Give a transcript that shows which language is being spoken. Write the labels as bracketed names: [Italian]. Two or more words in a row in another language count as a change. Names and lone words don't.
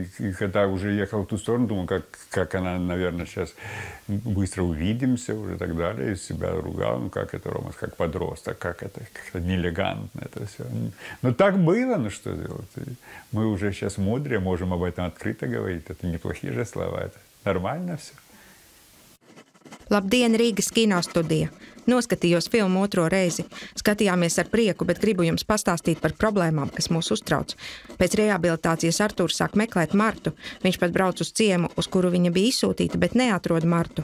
[Russian] И когда уже ехал в ту сторону, думал, как она, наверное, сейчас быстро увидимся уже и так далее. И себя ругал, как это, Рома, как подросток, как это неэлегантно это все. Но так было, что делать. Мы уже сейчас мудрые, можем об этом открыто говорить. Это неплохие же слова, это нормально все. [Latvian] Labdien, Rīgas kinostudija! Noskatījos filmu otro reizi. Skatījāmies ar prieku, bet gribu jums pastāstīt par problēmām, kas mūs uztrauc. Pēc rehabilitācijas Artūrs sāk meklēt Martu. Viņš pat brauc uz ciemu, uz kuru viņa bija izsūtīta, bet neatrod Martu.